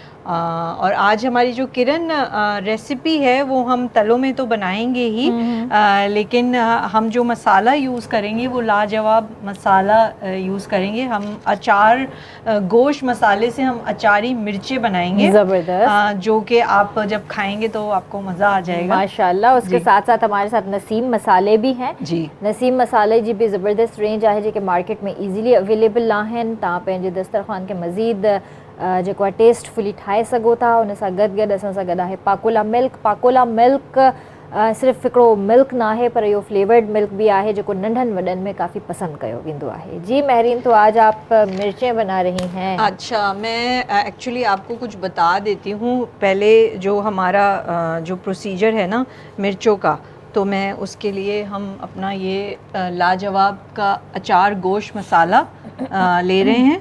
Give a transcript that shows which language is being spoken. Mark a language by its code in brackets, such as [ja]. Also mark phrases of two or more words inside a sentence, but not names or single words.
[ur] اور آج ہماری جو کرن ریسیپی ہے وہ ہم تلوں میں تو بنائیں گے ہی، لیکن ہم جو مسالہ یوز کریں گے وہ لاجواب مسالہ یوز کریں گے. ہم اچار گوشت مسالے سے ہم اچاری مرچیں بنائیں گے زبردست، جو کہ آپ جب کھائیں گے تو آپ کو مزہ آ جائے گا माशाल्लाह। اس کے ساتھ ساتھ ہمارے ساتھ نسیم مسالے بھی ہیں जी। [sd] नसीम मसाले जी भी ज़बरदस्त रेंज आहे जेके मार्केट में [en] easily available [sd] आहिनि। तव्हां पंहिंजे दस्तरख़्वान के मज़ीद जेको आहे टेस्टफुली ठाहे सघो था। उन सां गॾु गॾु असां सां गॾु आहे पाकोला मिल्क। पाकोला मिल्क सिर्फ़ु हिकिड़ो मिल्क ना है पर इहो [en] flavored milk [sd] भी आहे जेको नंढनि वॾनि में काफ़ी पसंद कयो वेंदो आहे। [ur] جی مہرین، تو آج آپ مرچیں بنا رہی ہیں. اچھا، میں ایکچوئلی آپ کو کچھ بتا دیتی ہوں. پہلے جو ہمارا جو پروسیجر ہے نا مرچوں کا، تو میں اس کے لیے ہم اپنا یہ لاجواب کا اچار گوشت مسالہ لے رہے ہیں.